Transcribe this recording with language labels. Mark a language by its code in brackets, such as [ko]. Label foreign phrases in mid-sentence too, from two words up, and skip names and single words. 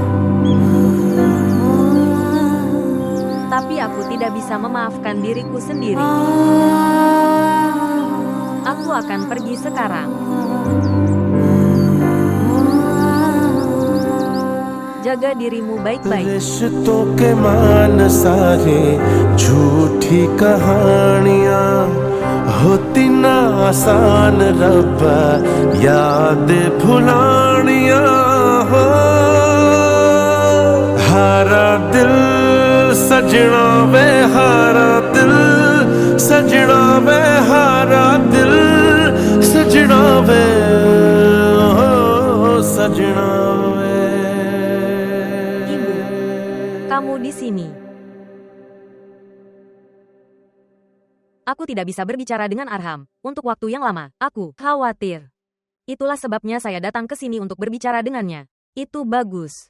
[id] Tapi aku tidak bisa memaafkan diriku sendiri. Aku akan pergi sekarang. Jaga dirimu baik-baik. [hi] रिश्तों के मान सारे झूठी कहानियां होती ना आसान रब्बा याद भुलानिया हो हारा दिल सजना वे हारा दिल सजना वे हारा दिल सजना वे सजना वे [id] Kamu di sini. Aku tidak bisa berbicara dengan Arham untuk waktu yang lama. Aku khawatir. Itulah sebabnya saya datang ke sini untuk berbicara dengannya. Itu bagus.